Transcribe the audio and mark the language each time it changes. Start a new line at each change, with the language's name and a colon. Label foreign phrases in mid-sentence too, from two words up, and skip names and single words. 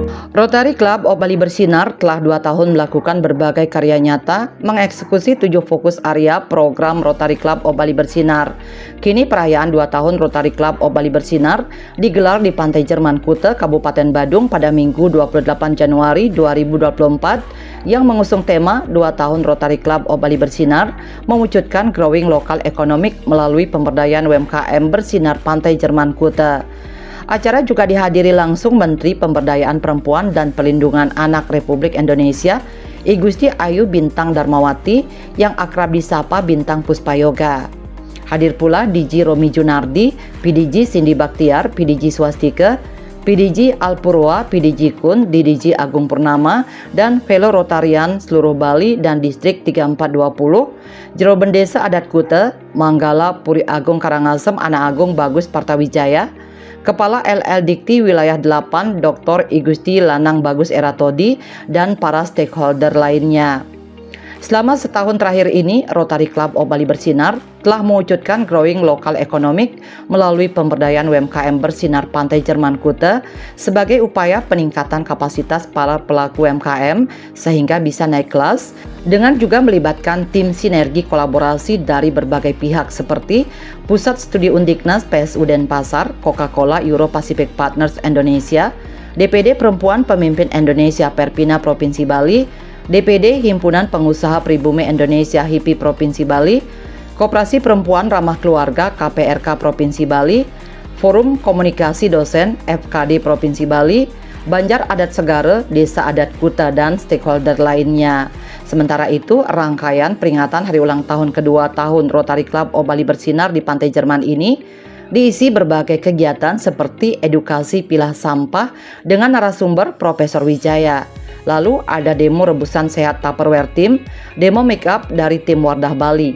Indonesian: Rotary Club of Bali Bersinar telah 2 tahun melakukan berbagai karya nyata mengeksekusi 7 fokus area program Rotary Club of Bali Bersinar. Kini perayaan 2 tahun Rotary Club of Bali Bersinar digelar di Pantai Jerman Kuta, Kabupaten Badung pada Minggu 28 Januari 2024 yang mengusung tema 2 tahun Rotary Club of Bali Bersinar mewujudkan
English: growing lokal economic
Indonesian: melalui pemberdayaan UMKM bersinar Pantai Jerman Kuta. Acara juga dihadiri langsung Menteri Pemberdayaan Perempuan dan Perlindungan Anak Republik Indonesia, I Gusti Ayu Bintang Darmawati yang akrab disapa Bintang Puspayoga. Hadir pula DG Romi Junardi, PDG Cindy Baktiar, PDG Swastika, PDG Alpurwa, PDG Kun, DDG Agung Purnama, dan
English: fellow Rotarian
Indonesian: seluruh Bali dan Distrik 3420, Jero Bendesa Adat Kuta, Manggala Puri Agung Karangasem, Anak Agung Bagus Partawijaya, Kepala LL Dikti Wilayah 8 Dr. I Gusti Lanang Bagus Eratodi, dan para stakeholder lainnya. Selama setahun terakhir ini, Rotary Club of Bali Bersinar telah mewujudkan
English: growing lokal economic
Indonesian: melalui pemberdayaan UMKM bersinar Pantai Jerman Kuta sebagai upaya peningkatan kapasitas para pelaku UMKM sehingga bisa naik kelas, dengan juga melibatkan tim sinergi kolaborasi dari berbagai pihak seperti Pusat Studi Undiknas PSU Denpasar, Coca-Cola Euro Pacific Partners Indonesia, DPD Perempuan Pemimpin Indonesia Perpina Provinsi Bali, DPD Himpunan Pengusaha Pribumi Indonesia HIPI Provinsi Bali, Koperasi Perempuan Ramah Keluarga KPRK Provinsi Bali, Forum Komunikasi Dosen FKD Provinsi Bali, Banjar Adat Segara, Desa Adat Kuta, dan stakeholder lainnya. Sementara itu, rangkaian peringatan hari ulang tahun kedua tahun Rotary Club of Bali Bersinar di Pantai Jerman ini diisi berbagai kegiatan seperti edukasi pilah sampah dengan narasumber Profesor Wijaya. Lalu ada demo rebusan sehat Tupperware Team, demo make up dari tim Wardah Bali.